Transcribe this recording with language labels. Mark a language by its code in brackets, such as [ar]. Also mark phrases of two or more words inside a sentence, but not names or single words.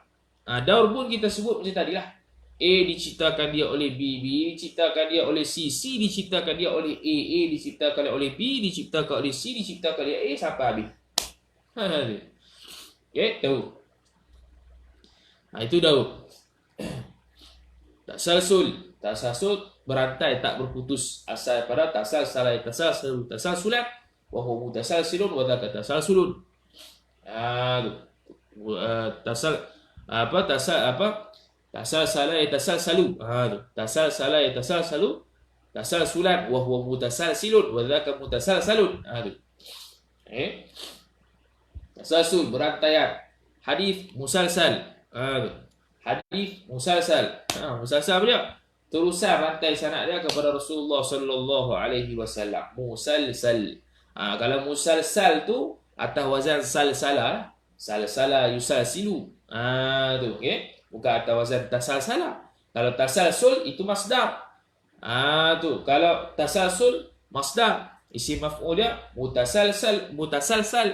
[ms] Daur pun kita sebut macam tadi lah. A diciptakan dia oleh B, B diciptakan dia oleh C, C diciptakan dia oleh A diciptakan oleh B, diciptakan oleh C, diciptakan oleh A sampai habis. Tahu. Itu daur. Tasalsul berantai tak berputus, asal pada [ar] تسلسل تسلسلا وهو متسلسل وذاك تسلسل. تسلسل يتسلسل. تسلسلا وهو متسلسل وذاك متسلسل. [ms] Tasalsul berantaian. Hadis musalsal. Hadis musalsal. Musalsal apa dia? Terusan rantai sanad dia kepada Rasulullah [ar] صلى الله عليه وسلم. [ms] Musalsal. Kalau musalsal tu atas wazan [ar] سلسل، سلسل يسلسل. [ms] Tu bukan atas wazan tasalsala. Kalau tasalsul itu masdar. Tu kalau tasalsul masdar, isim maf'ul dia mutasalsal.